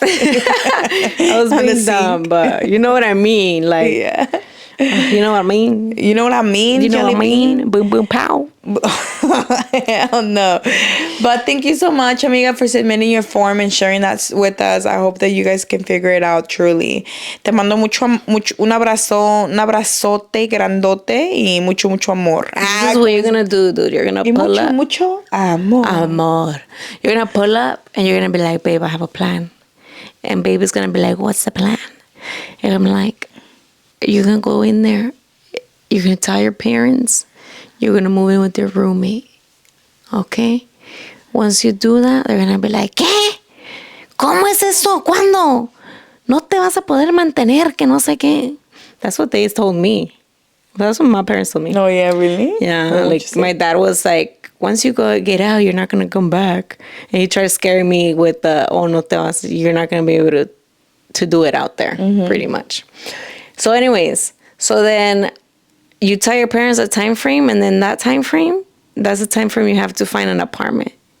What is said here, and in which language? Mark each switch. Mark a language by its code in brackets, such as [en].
[en] I was being dumb, but you know what I mean. Like, yeah. You know what I mean. You know what I mean. You know what I mean. Boom, boom, pow. Hell no. But thank you so much, amiga, for submitting your form and sharing that with us. I hope that you guys can figure it out truly. [es] Te mando un abrazote grandote y mucho amor. [en] This is what you're gonna do, dude. You're gonna pull up. [es] Mucho amor. [en] You're gonna pull up and you're gonna be like, babe, I have a plan. And baby's gonna be like, what's the plan? And I'm like, you're gonna go in there. You're gonna tell your parents. You're going to move in with your roommate. Okay? Once you do that, they're going to be like, [es] ¿qué? ¿Cómo es eso? ¿Cuándo? No te vas a poder mantener, que no sé qué. [en] That's what they told me. That's what my parents told me. Oh, yeah, really? Yeah. Like, my dad was like, once you get out, you're not going to come back. And he tried to scare me with the, oh, [es] no te vas. [en] You're not going to be able to do it out there, pretty much. So anyways, so then you tell your parents a time frame, and then that time frame, that's the time frame you have to find an apartment.